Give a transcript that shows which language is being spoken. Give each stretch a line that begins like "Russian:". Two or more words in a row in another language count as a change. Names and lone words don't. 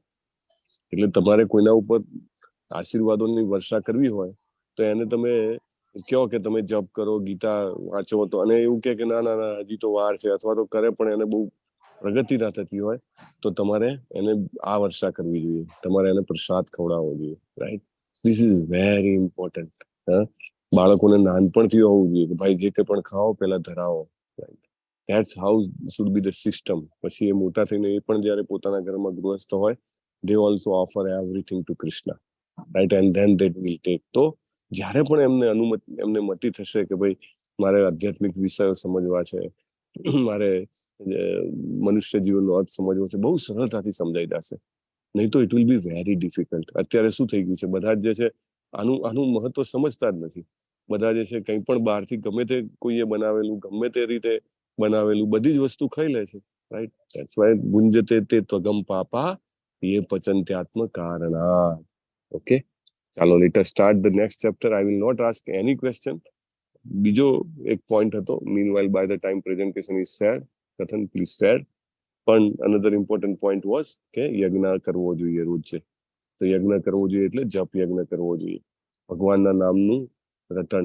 Gujarati: એટલે તમારે કોઈના ઉપર આશીર્વાદોની વર્ષા કરવી હોય તો એને તમે કહો કે તમે જપ કરો, ગીતા વાંચો, તો અને એવું કે ના ના ના હજી તો વાર છે, અથવા તો કરે પણ એને બહુ પ્રગતિ ના થતી હોય તો તમારે એને આ વર્ષા કરવી જોઈએ, તમારે એને પ્રસાદ ખવડાવવો જોઈએ, રાઈટ?
English: This is very important.
Gujarati: બાળકોને નાનપણથી હોવું જોઈએ કે ભાઈ જે કંઈ પણ ખાઓ પહેલા ધરાવો, રાઈટ?
English: That's how should be the system.
Gujarati: પછી એ મોટા થઈને એ પણ જ્યારે પોતાના ઘરમાં ગૃહસ્થ હોય,
English: they also offer everything to Krishna, right? And then they will take.
Gujarati: તો જ્યારે પણ એમને મતિ થશે કે ભાઈ મારે આધ્યાત્મિક વિષયો સમજવા છે, મારે મનુષ્ય જીવનનો અર્થ સમજવો છે, બહુ સરળતાથી સમજાઈ જશે. નહીં તો
English: It will be very difficult.
Gujarati: અત્યારે શું થઈ ગયું છે, બધા જે છે આનું મહત્વ સમજતા જ નથી. બધા જે છે કંઈ પણ બહારથી ગમે તે કોઈએ બનાવેલું, ગમે તે રીતે બનાવેલું બધી જ વસ્તુ ખાઈ લે છે, રાઈટ?
English: That's why
Sanskrit: गुंजते ते त्वगम पापा ये पचन्त्यात्म कारणात्.
English: Okay, ચાલો Let us start the next chapter. I will not ask any question.
Gujarati: બીજો એક પોઈન્ટ હતો,
English: Meanwhile by the time presentation is shared, Kathan please share.
Gujarati: પણ
English: another important point was
Gujarati: કે યજ્ઞ કરવો જોઈએ રોજ છે. તો યજ્ઞ કરવો જોઈએ એટલે જપ યજ્ઞ કરવો જોઈએ, ભગવાનના નામનું રટન.